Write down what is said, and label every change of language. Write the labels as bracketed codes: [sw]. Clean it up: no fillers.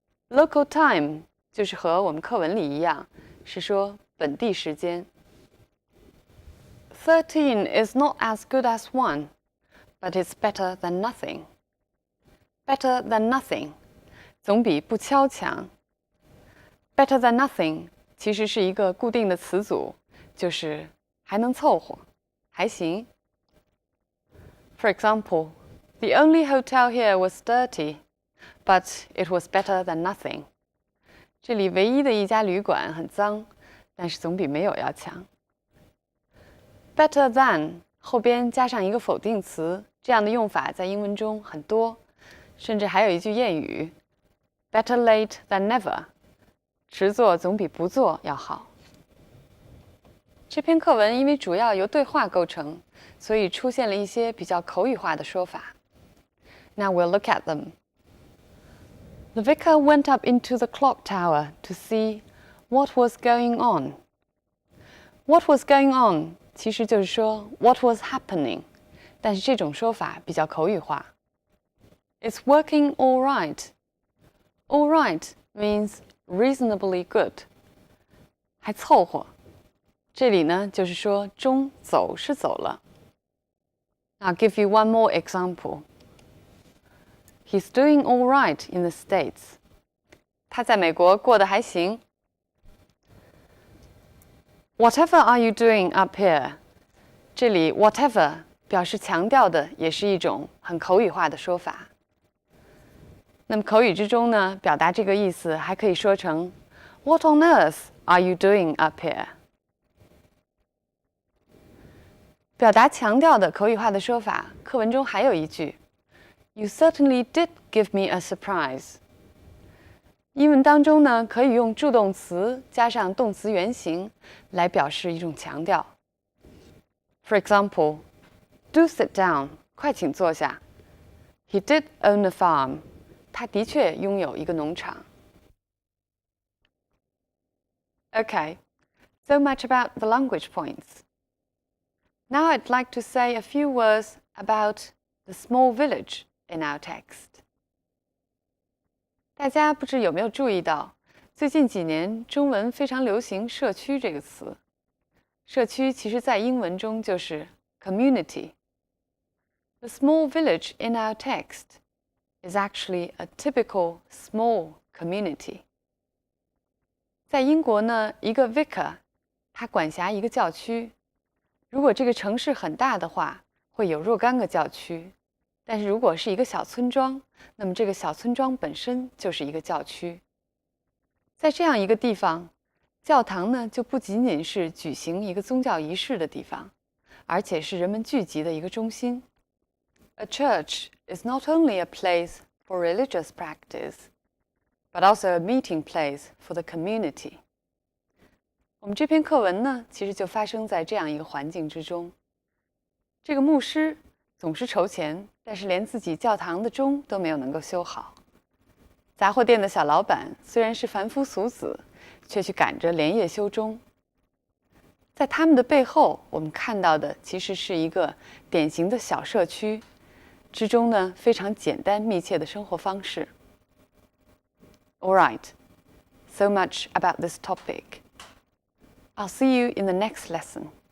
[zh] Local time就是和我们课文里一样，是说本地时间。 [en] 13 is not as good as 1, but it's better than nothing. Better than nothing [zh] 总比不敲强。 [en] Better than nothing [zh] 其实是一个固定的词组，就是还能凑合，还行。 [en] For example, the only hotel here was dirty, but it was better than nothing. [zh] 这里唯一的一家旅馆很脏，但是总比没有要强。 Better than 后边加上一个否定词，这样的用法在英文中很多，甚至还有一句谚语 [en] Better late than never， [zh] 迟做总比不做要好。这篇课文因为主要由对话构成，所以出现了一些比较口语化的说法。 [en] Now we'll look at them. The vicar went up into the clock tower to see what was going on. What was going on [zh] 其实就是说 [en] what was happening， [zh] 但是这种说法比较口语化。 [en] It's working all right. All right means reasonably good， [zh] 还凑合。这里呢就是说中走是走了。 [en] I'll give you one more example. He's doing all right in the States. [zh] 他在美国过得还行。 [en] Whatever are you doing up here？ [zh] 这里 whatever 表示强调的，也是一种很口语化的说法。那么口语之中呢，表达这个意思还可以说成 [en] What on earth are you doing up here？ [zh] 表达强调的口语化的说法，课文中还有一句 [en] You certainly did give me a surprise。 [zh] 英文当中呢，可以用助动词加上动词原形来表示一种强调。 [en] For example, do sit down， [zh] 快请坐下。 [en] He did own a farm， [zh] 他的确拥有一个农场。 [en] Okay, so much about the language points. Now I'd like to say a few words about the small village in our text. [zh] 大家不知有没有注意到，最近几年中文非常流行"社区"这个词。社区其实在英文中就是 community. [en] The small village in our text is actually a typical small community. [zh] 在英国呢，一个 vicar 他管辖一个教区。如果这个城市很大的话，会有若干个教区。但是如果是一个小村庄，那么这个小村庄本身就是一个教区。在这样一个地方，教堂呢就不仅仅是举行一个宗教仪式的地方，而且是人们聚集的一个中心。 [en] A church is not only a place for religious practice, but also a meeting place for the community. [zh] 我们这篇课文呢，其实就发生在这样一个环境之中。这个牧师总是筹钱，但是连自己教堂的钟都没有能够修好。杂货店的小老板虽然是凡夫俗子，却去赶着连夜修钟。在他们的背后，我们看到的其实是一个典型的小社区之中呢非常简单密切的生活方式。 [en] All right, so much about this topic. I'll see you in the next lesson.